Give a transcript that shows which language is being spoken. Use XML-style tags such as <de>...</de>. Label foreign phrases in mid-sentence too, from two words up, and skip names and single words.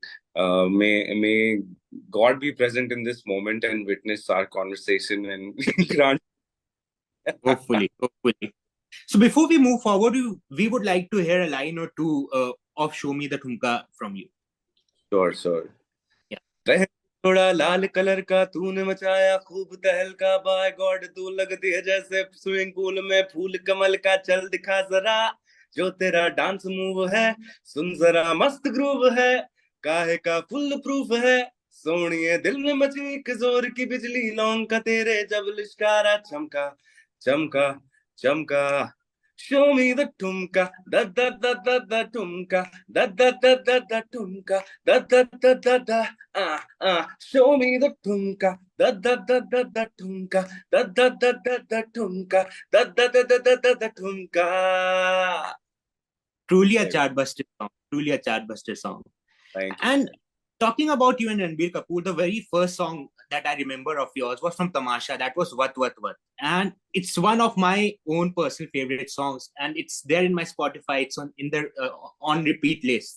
<en>May God be present in this moment and witness our conversation and grant. Hopefully, hopefully. So before we move forward, we would like to hear a line or two of Show Me The Thumka from you. Sure, sure. Yeah.</en> <hi>रह थोड़ा लाल कलर का तूने मचाया खूब तहलका</hi> <en>by God</en> <hi>तू लगती है जैसे</hi> <en>swimming pool</en> <hi>में फूल कमल का चल दिखा जरा जो तेरा</hi> <en>dance move</en> <hi>है सुन जरा मस्त ग्रूव है काहे का</hi> <en>full proof</en> <hi>है सोनिए दिल में मची एक जोर की बिजली लौंग का तेरे जब लिश्कारा चमका चमका चमका</hi> <en>Show me the</en> <hi>thumka, da da da da da thumka, da da da da da thumka, da da da da da,</hi> <en>Show me the thumka, da da da da da thumka, da da da da da thumka, da da da da da da da thumka. Truly a chartbuster song. Truly a chartbuster song. Thank you. And talking about you and Ranbir Kapoor, the very first song that I remember of yours was from Tamasha. That was Wat Wat Wat. And it's one of my own personal favorite songs. And it's there in my Spotify. It's in the on repeat list.</en>